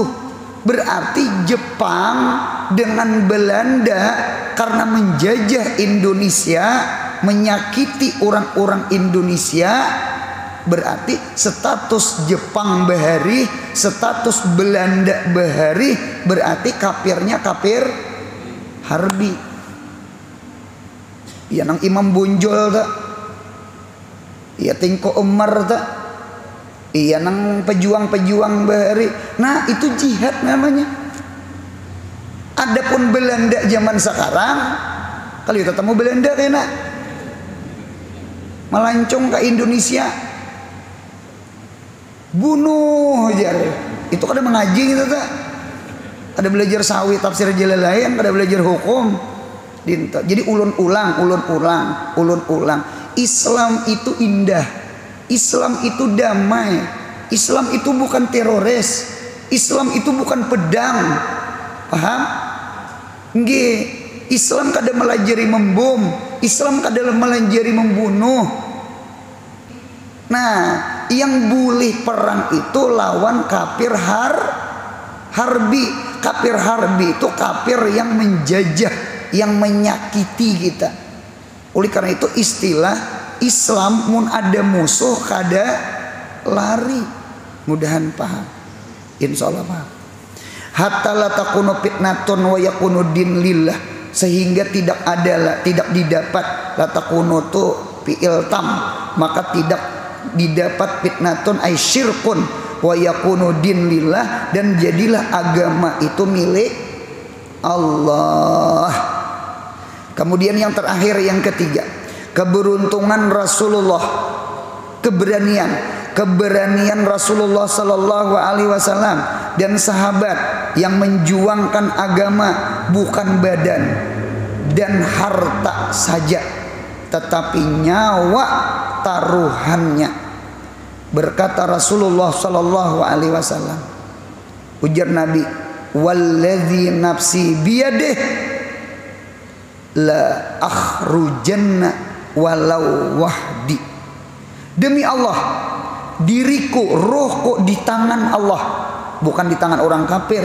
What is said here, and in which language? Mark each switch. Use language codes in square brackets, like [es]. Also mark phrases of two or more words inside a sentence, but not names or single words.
[id] Berarti Jepang dengan Belanda karena menjajah Indonesia, menyakiti orang-orang Indonesia, berarti status Jepang bahari, status Belanda bahari, berarti kafirnya kafir harbi. [bjn] Ya nang Imam Bonjol tak, ya Tengko Umar tak, iya nang pejuang-pejuang bahari. [id] Nah itu jihad namanya. Adapun Belanda zaman sekarang, kalau ketemu Belanda kena melancong ke Indonesia, bunuh aja. Itu kada mengaji gitu tak. Ada belajar sawi tafsir Jalalain, ada belajar hukum. [bjn] Jadi ulun ulang. [id] Islam itu indah. Islam itu damai. Islam itu bukan teroris. Islam itu bukan pedang. Paham? Nggih. [bjn] Islam kada melajari membom. Islam kada melajari membunuh. [id] Nah, yang boleh perang itu lawan kafir harbi. Kafir harbi itu kafir yang menjajah, yang menyakiti kita. Oleh karena itu istilah Islam mun ada musuh kada lari. Mudahan paham. Insyaallah paham. [ar] حتى لا تكون فتنة ويكون الدين لله, [id] sehingga tidak didapat [ar] لا تكون [id] tu [ar] فعل تام, [id] maka tidak didapat [ar] فتنة أي شرك ويكون الدين لله, [id] dan jadilah agama itu milik Allah. Kemudian yang terakhir, yang ketiga, keberuntungan Rasulullah, keberanian Rasulullah [ar] صلى الله عليه وسلم [id] dan sahabat yang menjuangkan agama bukan badan dan harta saja, tetapi nyawa taruhannya. Berkata Rasulullah [ar] صلى الله عليه وسلم, [id] ujar Nabi, [ar] والذي نفسي بيده لأخرجن ولو وحدي. [id] Demi Allah, diriku, rohku di tangan Allah, bukan di tangan orang kafir.